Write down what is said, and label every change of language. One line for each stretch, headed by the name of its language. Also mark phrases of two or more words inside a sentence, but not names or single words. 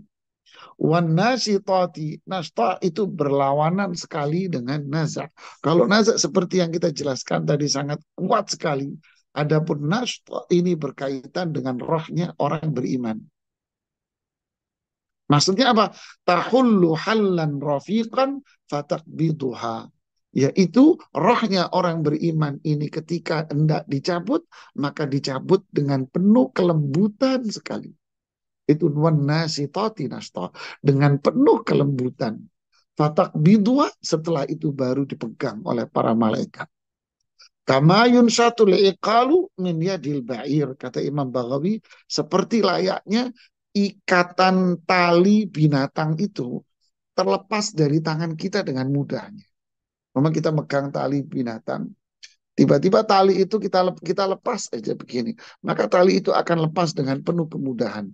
Arabic: والناشطات,
Indonesian: nasta itu berlawanan sekali dengan naza. Kalau naza seperti yang kita jelaskan tadi sangat kuat sekali. Adapun nasta ini berkaitan dengan rohnya orang beriman. Maksudnya apa?
Arabic: تحل حلا رفيقا فتقبضها.
Indonesian: Yaitu rohnya orang beriman ini ketika hendak dicabut, maka dicabut dengan penuh kelembutan sekali. Itu
Arabic: والناشطات نشطا,
Indonesian: dengan penuh kelembutan. Fatakbiduha, setelah itu baru dipegang oleh para malaikat.
Arabic: كما ينشط العقال من يد البعير,
Indonesian: kata Imam Baghawi, seperti layaknya ikatan tali binatang itu terlepas dari tangan kita dengan mudahnya. Memang kita megang tali binatang, tiba-tiba tali itu kita lepas aja begini, maka tali itu akan lepas dengan penuh kemudahan.